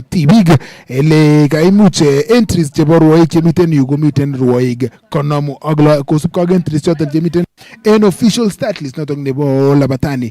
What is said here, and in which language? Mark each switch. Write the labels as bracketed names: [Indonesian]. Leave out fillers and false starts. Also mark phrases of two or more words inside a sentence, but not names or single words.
[Kalenjin] tibik ele kaimuch entries chebo ruoik chemiten yu komiten ruoik konom ak kosubkei ak entries choton chemiten en [English] official start list [Kalenjin] noton nebo labatani.